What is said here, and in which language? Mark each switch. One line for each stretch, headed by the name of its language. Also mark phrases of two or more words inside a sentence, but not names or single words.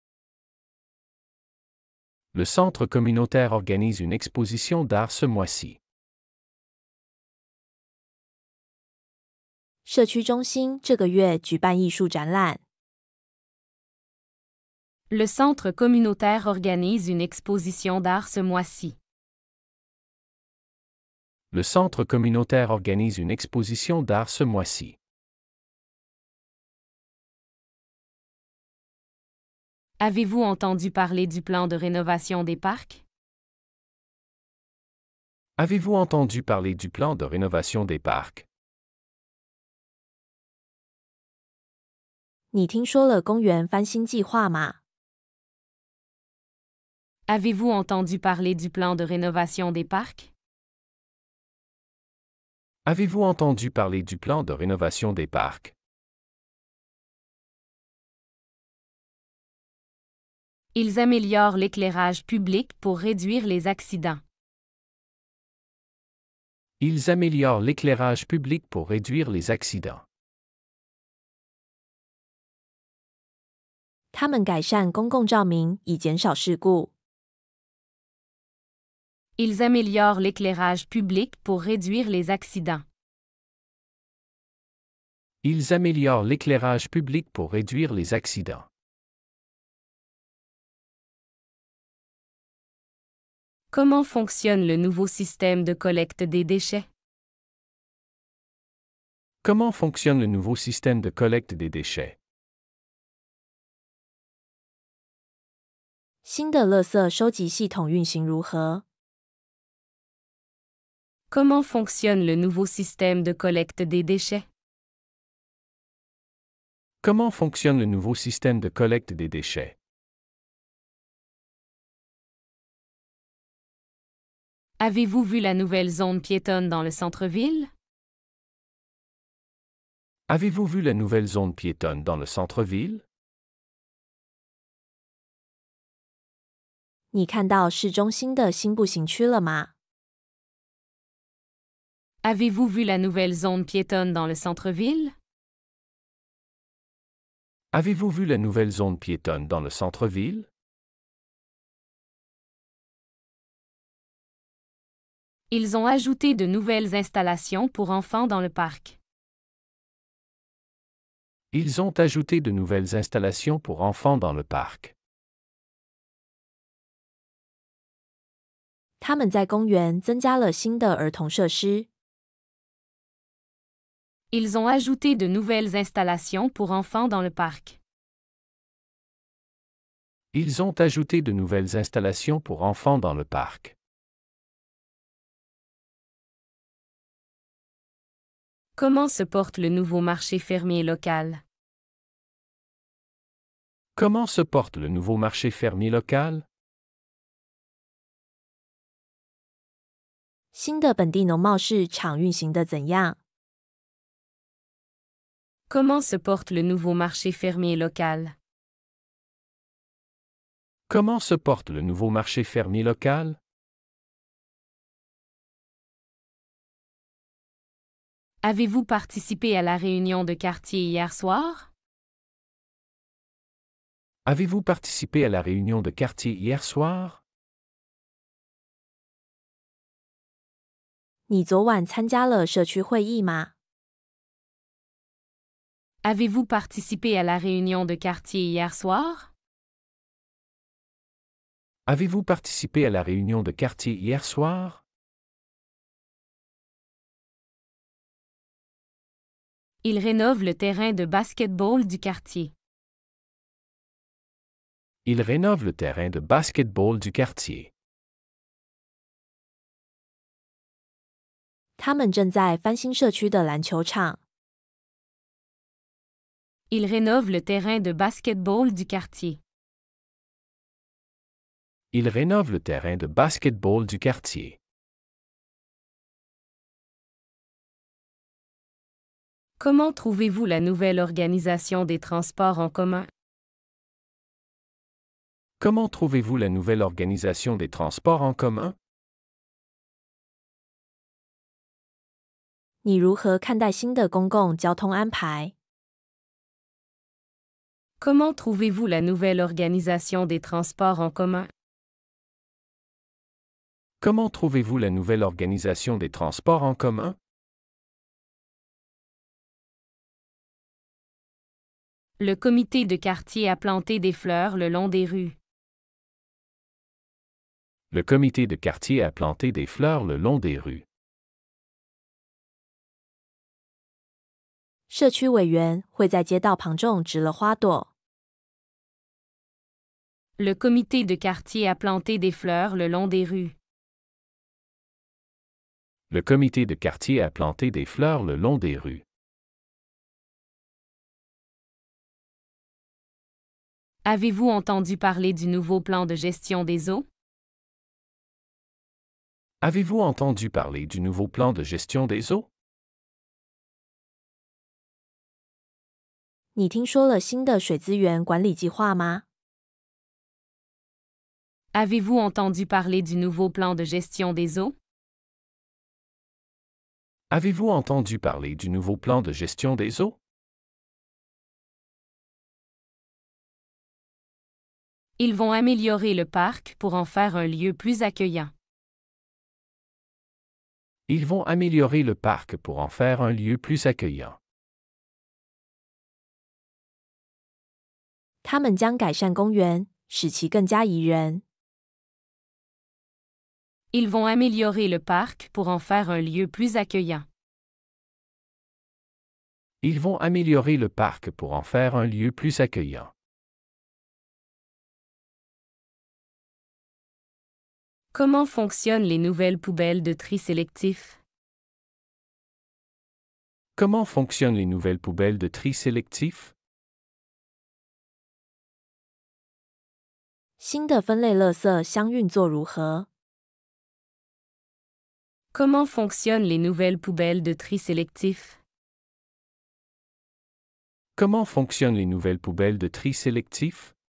French: Le centre communautaire organise une exposition d'art ce mois-ci.
Chinese: 社区中心这个月举办艺术展览。
French: Le centre communautaire organise une exposition d'art ce mois-ci. Le centre communautaire organise une exposition d'art ce mois-ci. Avez-vous entendu parler du plan de rénovation des parcs? Avez-vous entendu parler du plan de rénovation des parcs?
Chinese: 你听说了公园翻新计划吗？
French: Avez-vous entendu parler du plan de rénovation des parcs? Avez-vous entendu parler du plan de rénovation des parcs? Ils améliorent l'éclairage public pour réduire les accidents. Ils améliorent l'éclairage public pour réduire les accidents.
Chinese: 他们改善公共照明以减少事故。
French: Ils améliorent l'éclairage public pour réduire les accidents. Ils améliorent l'éclairage public pour réduire les accidents. Comment fonctionne le nouveau système de collecte des déchets? Comment fonctionne le nouveau système de collecte des déchets?
Chinese: 新的垃圾收集系统运行如何？
French: Comment fonctionne le nouveau système de collecte des déchets? Comment fonctionne le nouveau système de collecte des déchets? Avez-vous vu la nouvelle zone piétonne dans le centre-ville? Avez-vous vu la nouvelle zone piétonne dans le centre-ville?
Chinese: 你看到市中心的新步行区了吗？
French: Avez-vous vu la nouvelle zone piétonne dans le centre-ville? Avez-vous vu la nouvelle zone piétonne dans le centre-ville? Ils ont ajouté de nouvelles installations pour enfants dans le parc. Ils ont ajouté de nouvelles installations pour enfants dans le parc.
Chinese: 他们在公园增加了新的儿童设施。
French: Ils ont ajouté de nouvelles installations pour enfants dans le parc. Ils ont ajouté de nouvelles installations pour enfants dans le parc. Comment se porte le nouveau marché fermier local? Comment se porte le nouveau marché fermier local?
Chinese: 新的本地农贸市场运行的怎样？
French: Comment se porte le nouveau marché fermier local? Comment se porte le nouveau marché fermier local? Avez-vous participé à la réunion de quartier hier soir? Avez-vous participé à la réunion de quartier hier soir?
Chinese: 你昨晚参加了社区会议吗？
French: Avez-vous participé à la réunion de quartier hier soir? Avez-vous participé à la réunion de quartier hier soir? Il rénove le terrain de basket-ball du quartier. Il rénove le terrain de basket-ball du quartier.
Chinese: 他们正在翻新社区的篮球场。
French: Il rénove le terrain de basket-ball du quartier. Il rénove le terrain de basket-ball du quartier. Comment trouvez-vous la nouvelle organisation des transports en commun? Comment trouvez-vous la nouvelle organisation des transports en commun?
Chinese: 你如何看待新的公共交通安排？
French: Comment trouvez-vous la nouvelle organisation des transports en commun? Comment trouvez-vous la nouvelle organisation des transports en commun? Le comité de quartier a planté des fleurs le long des rues. Le comité de quartier a planté des fleurs le long des rues.
Chinese: 社区委员会在街道旁种植了花朵。
French: Le comité de quartier a planté des fleurs le long des rues. Le comité de quartier a planté des fleurs le long des rues. Avez-vous entendu parler du nouveau plan de gestion des eaux? Avez-vous entendu parler du nouveau plan de gestion des eaux?
Chinese: 你听说了新的水资源管理计划吗？
French: Avez-vous entendu parler du nouveau plan de gestion des eaux? Avez-vous entendu parler du nouveau plan de gestion des eaux? Ils vont améliorer le parc pour en faire un lieu plus accueillant. Ils vont améliorer le parc pour en faire un lieu plus accueillant.
Chinese: 他们将改善公园，使其更加宜人。
French: Ils vont améliorer le parc pour en faire un lieu plus accueillant. Ils vont améliorer le parc pour en faire un lieu plus accueillant. Comment fonctionnent les nouvelles poubelles de tri sélectif? Comment fonctionnent les nouvelles poubelles de tri sélectif?
Chinese: 新的分类垃圾箱运作如何？
French: Comment fonctionnent les nouvelles poubelles de tri sélectif? Comment fonctionnent les nouvelles poubelles de tri sélectif?